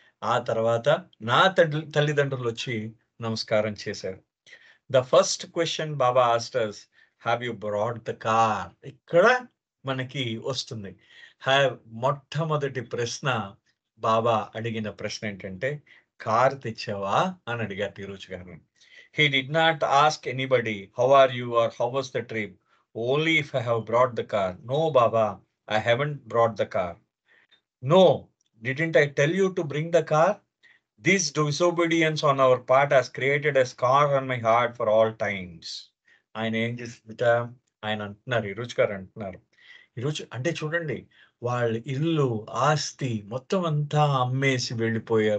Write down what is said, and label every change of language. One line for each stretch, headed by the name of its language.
Telugu: ఆ తర్వాత నా తల్లిదండ్రులొచ్చి నమస్కారం చేశారు.
English: The first question Baba asked us, have you brought the car?
Telugu: ఇక్కడ మనకి వస్తుంది. హ్యావ్ మొట్టమొదటి ప్రశ్న బాబా అడిగిన ప్రశ్న ఏంటంటే, కార్ తెచ్చావా అని అడిగారు తిరుచ్ గారు.
English: He did not ask anybody, how are you or how was the trip? Only if I have brought the car. No, Baba, I haven't brought the car. No, didn't I tell you to bring the car? This disobedience on our part has created a scar on my heart for all times.
Telugu: ఆయన ఏం చేసిందిట, ఆయన అంటున్నారు, ఈరోజు గారు అంటున్నారు. ఈరోజు అంటే చూడండి, వాళ్ళ ఇల్లు, ఆస్తి మొత్తం అంతా అమ్మేసి వెళ్ళిపోయారు.